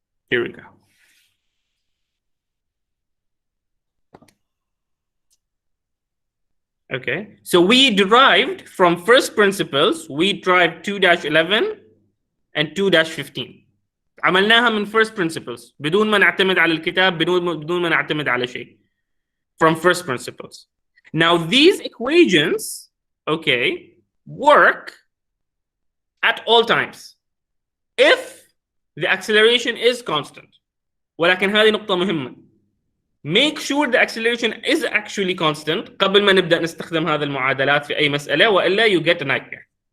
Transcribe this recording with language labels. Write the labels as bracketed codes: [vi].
[en] Here we go. Okay, so we derived from first principles, we derived 2-11 and 2-15. [ar] عملناها من first principles بدون ما نعتمد على الكتاب، بدون ما نعتمد على شيء. [en] From first principles. Now these equations, okay, work at all times if the acceleration is constant. [ar] ولكن هذه نقطة مهمة. [en] Make sure the acceleration is actually constant [ar] قبل ما نبدأ نستخدم هذه المعادلات في أي مسألة، [en] وإلا you get a nightmare.